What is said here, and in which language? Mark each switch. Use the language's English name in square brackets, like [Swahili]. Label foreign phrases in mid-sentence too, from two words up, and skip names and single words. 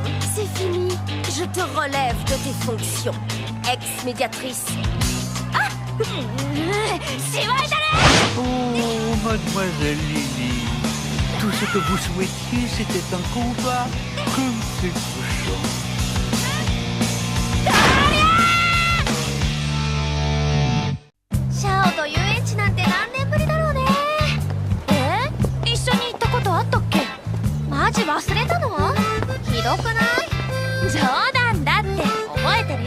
[French] C'est fini. Je te relève de tes fonctions. Ex-médiatrice. Ah Oh, mademoiselle Lily. Tout ce que vous souhaitiez, c'était un combat comme c'est touchant. [Japanese] シャオと遊園地なんて何年ぶりだろうね。一緒に行ったことあったっけ？マジ忘れたの？ひどくない？冗談だって覚えてるよ。